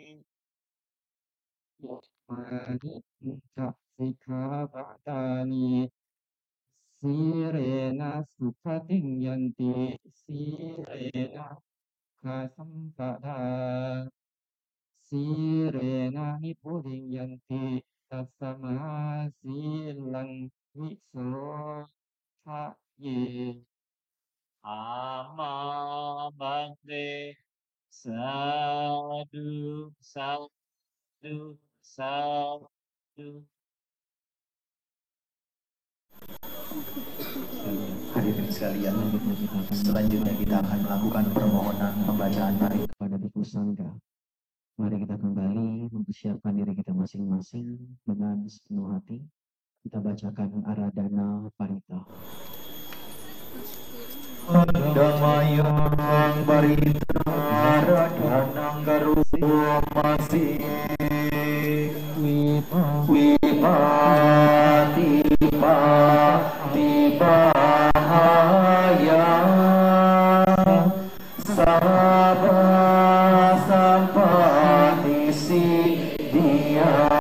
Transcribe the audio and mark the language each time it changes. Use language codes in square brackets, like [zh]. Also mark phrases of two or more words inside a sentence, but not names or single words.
[pi] มานิจักสิกขาปะตานิสีเรนะสุขติงยันติสีเรนะคาสัมปทาสีเรนะนิพุติงยันติตัสสมาสีลังวิโสทะเย อามาบังเตสาธุสาธุสาธุ [id] Hadirin sekalian, selanjutnya kita akan melakukan permohonan pembacaan mari kepada Bhikkhu Sangha. Mari kita kembali mempersiapkan diri kita masing-masing dengan sepenuh hati. Kita bacakan Aradhana Parita. [pi] Damayang Parita Aradhanang Garumasi Wipati Bahaya Sabha Sampati Siddhya